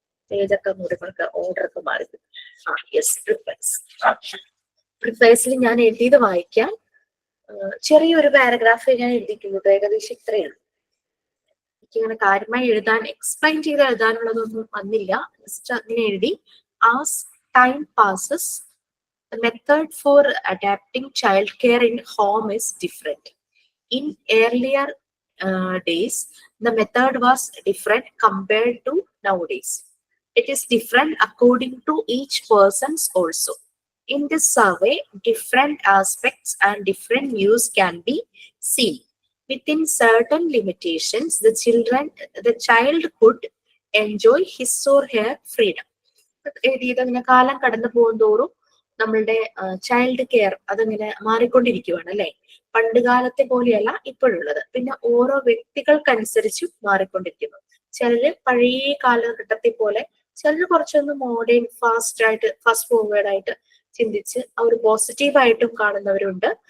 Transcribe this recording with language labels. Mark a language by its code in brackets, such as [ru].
[ml] പേജൊക്കെ മുറികൾക്ക് order ഒക്കെ മാറി. Yes, prefaces. പ്രിഫൈസിൽ ഞാൻ എഴുതിയത് വായിക്കാം. ചെറിയൊരു പാരഗ്രാഫ് ഞാൻ എഴുതിക്കുന്നത് ഏകദേശം ഇത്രയുള്ളൂ. എനിക്കിങ്ങനെ കാര്യമായി എഴുതാൻ, എക്സ്പ്ലെയിൻ ചെയ്ത് എഴുതാനുള്ളതൊന്നും വന്നില്ല. ജസ്റ്റ് അങ്ങനെ എഴുതി. [en] As time passes the method for adapting child care in home is different. In earlier days, the method was different compared to nowadays. It is different according to each person's also. In this survey, different aspects and different views can be seen. Within certain limitations, the child could enjoy his or her freedom. [ml] എഴുതിയതങ്ങനെ കാലം കടന്നു പോകുന്തോറും നമ്മളുടെ child care അതിങ്ങനെ മാറിക്കൊണ്ടിരിക്കുകയാണ് അല്ലെ. പണ്ട് കാലത്തെ പോലെയല്ല ഇപ്പോഴുള്ളത്. പിന്നെ ഓരോ വ്യക്തികൾക്കനുസരിച്ചും മാറിക്കൊണ്ടിരിക്കുന്നു. ചിലര് പഴയ കാലഘട്ടത്തെ പോലെ, ചിലര് കുറച്ചൊന്ന് മോഡേൺ ഫാസ്റ്റ് ഫോർവേഡ് ആയിട്ട് ചിന്തിച്ച് അവർ പോസിറ്റീവായിട്ടും കാണുന്നവരുണ്ട്.